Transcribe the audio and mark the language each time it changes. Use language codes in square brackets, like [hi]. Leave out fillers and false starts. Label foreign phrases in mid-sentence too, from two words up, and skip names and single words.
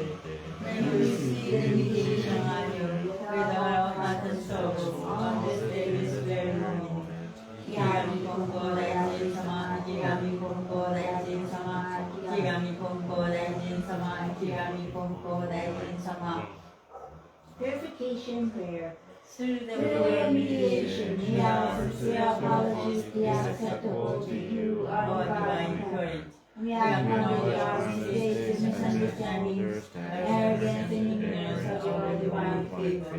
[en] May we receive the mediation of you with our heart and soul on this day, this very moment. Yami Konko Daiji Sama, Yami Konko Daiji Sama, Yami Konko Daiji Sama, Yami Konko Daiji Sama. Purification prayer. Through the way of mediation, may our sincere apologies be acceptable to you, our divine courage. We acknowledge our mistakes and misunderstandings, arrogance and ignorance of your divine favor.